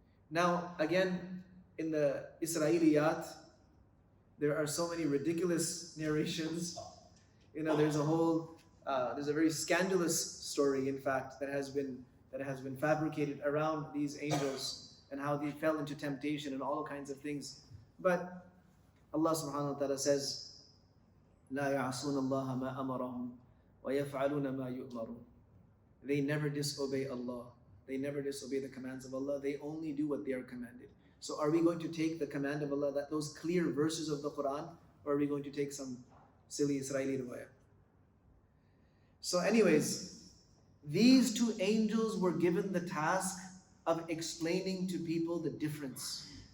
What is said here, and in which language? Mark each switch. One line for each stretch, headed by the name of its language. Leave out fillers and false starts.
English: Now, again, in the Israeliyat, there are so many ridiculous narrations. There's a very scandalous story, in fact, that has been fabricated around these angels and how they fell into temptation and all kinds of things. But Allah subhanahu wa ta'ala says,
Arabic: لا يعصون الله ما أمرهم ويفعلون ما يؤمرون.
English: They never disobey Allah. They never disobey the commands of Allah. They only do what they are commanded. So are we going to take the command of Allah, those clear verses of the Quran, or are we going to take some silly Israeli riwayah? So anyways, these two angels were given the task of explaining to people the difference.